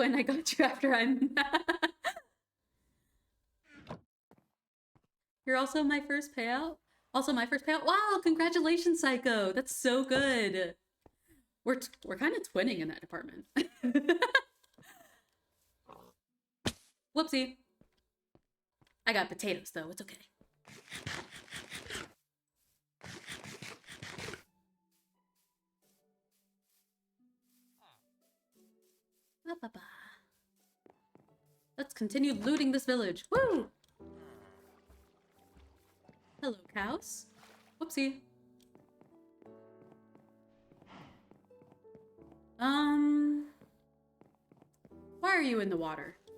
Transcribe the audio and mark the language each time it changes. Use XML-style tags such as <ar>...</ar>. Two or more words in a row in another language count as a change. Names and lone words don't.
<en>I got you after I'm... You're also my first payout? Also my first payout? Wow, congratulations, Psycho. That's so good. We're kind of twinning in that department. Whoopsie. I got potatoes though, it's okay. Ba, ba, ba. Let's continue looting this village. Woo! Hello, cows. Whoopsie. Why are you in the water?</en>